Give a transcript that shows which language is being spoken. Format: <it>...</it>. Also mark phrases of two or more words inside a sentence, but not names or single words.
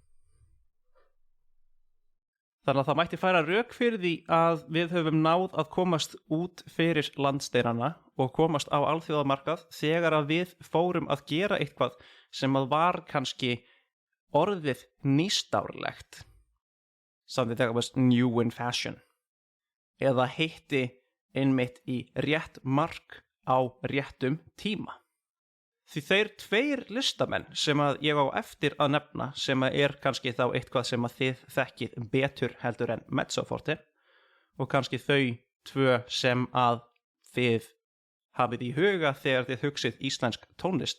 <is>Þannig að það mætti færa rök fyrir því að við höfum náð að komast út fyrir landsteinana og komast á alþjóðamarkað þegar að við fórum að gera eitthvað sem að var kannski orðið nýstárlegt.</is> <en>Something that was new in fashion.</en> <is>Eða hitti einmitt í rétt mark á réttum tíma. Því þeir tveir listamenn sem að ég á eftir að nefna sem að kannski þá eitthvað sem að þið þekkið betur heldur en mezzoforti og kannski þau tvö sem að þið hafið í huga þegar þið hugsið íslensk tónlist.</is>